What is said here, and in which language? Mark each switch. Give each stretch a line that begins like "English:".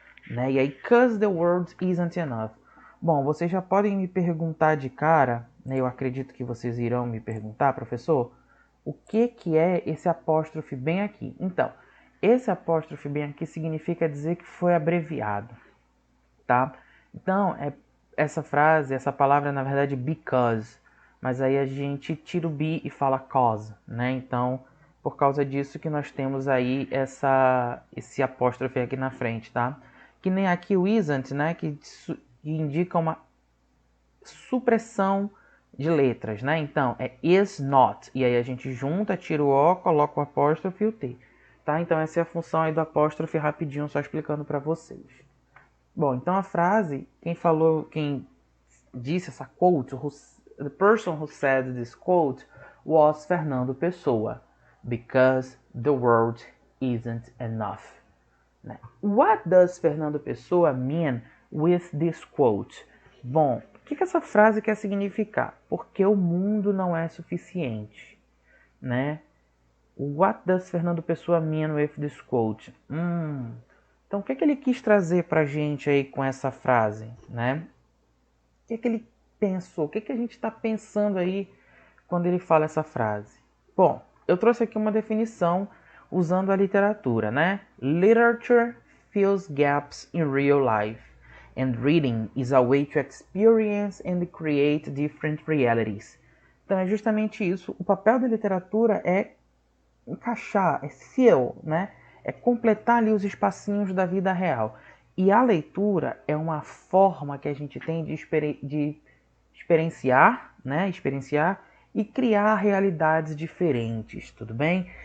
Portuguese: Né? E aí,
English: 'Cause the world isn't enough.
Portuguese: Bom, vocês já podem me perguntar de cara, né? Eu acredito que vocês irão me perguntar, professor, o que é esse apóstrofe bem aqui? Então, esse apóstrofe bem aqui significa dizer que foi abreviado, tá? Então, essa frase, essa palavra é na verdade because, mas aí a gente tira o be e fala cause, né? Então, por causa disso que nós temos aí esse apóstrofe aqui na frente, tá? Que nem aqui o isn't, né? Que indica uma supressão de letras, né? Então, é is not. E aí a gente junta, tira o O, coloca o apóstrofe e o T. Tá? Então, essa é a função aí do apóstrofe rapidinho, só explicando para vocês. Bom, então a frase, quem disse essa quote,
English: the person who said this quote was Fernando Pessoa, because the world isn't enough. What does Fernando Pessoa mean with this quote?
Portuguese: Bom, o que essa frase quer significar? Porque o mundo não é suficiente, né?
English: What does Fernando Pessoa mean with this quote?
Portuguese: Então, o que ele quis trazer pra gente aí com essa frase, né? O que ele pensou? O que a gente está pensando aí quando ele fala essa frase? Bom, eu trouxe aqui uma definição usando a literatura, né?
English: Literature fills gaps in real life, and reading is a way to experience and create different realities.
Portuguese: Então é justamente isso. O papel da literatura é encaixar, é fill, né? É completar ali os espacinhos da vida real. E a leitura é uma forma que a gente tem de experienciar, né? Experienciar e criar realidades diferentes, tudo bem?